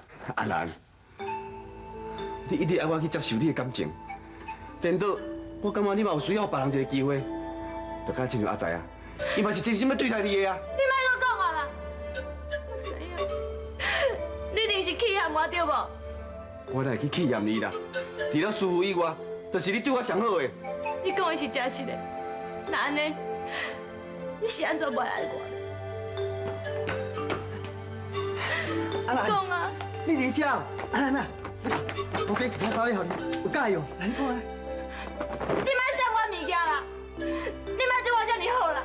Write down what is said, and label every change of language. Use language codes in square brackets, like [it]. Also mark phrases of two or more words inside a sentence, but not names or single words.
[nan] 阿兰，你一直爱我去接受你的感情，颠倒，我感觉你嘛有需要别人一个机会，就敢亲像阿财啊，伊嘛是真心要对待你的啊。你莫搁讲我啦，我知影，你一定是气喊我对无？我哪会去气嫌你啦？除了师傅以外，就是你对我上好的。你讲的是真实的，那安尼，你是安怎袂爱我呢？阿兰，讲啊！你伫遮？阿兰啊，我给一条稍微互你，有解用。来，你讲啊。你莫送我物件啦，你莫对我遮尔好啦。